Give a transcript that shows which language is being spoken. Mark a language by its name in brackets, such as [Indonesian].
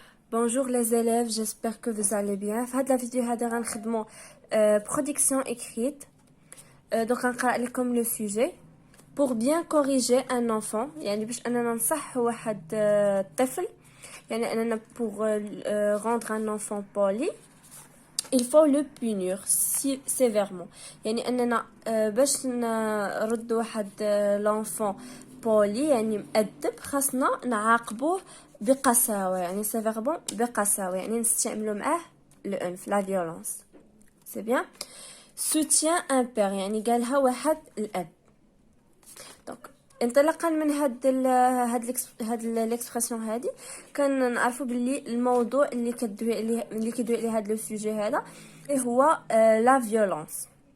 [French] Bonjour les élèves, j'espère que vous allez bien. [Arabic] في هذه الفيديو هذا غنخدموا [French] production écrite. Donc [Arabic] غنقرأ لكم [French] le sujet pour bien corriger un enfant. [Arabic] يعني باش أننا نصح واحد طفل. يعني أننا [French] pour rendre un enfant poli, il faut le punir sévèrement. [Arabic] يعني أننا باش نرد واحد [French] l'enfant poli [Arabic] يعني مؤدب خاصنا نعاقبوه بقساوة يعني [French] sévèrement [Arabic] بقساوة يعني نستعملوا معاه العنف [French] la violence. C'est bien. Soutien un père [Arabic] يعني قالها واحد الأب. Donc انطلاقا من هاد الاكسبرسيون هادي كنعرفوا باللي الموضوع اللي كيدوي عليه هاد لو سوجي هذا هو لا فيولونس.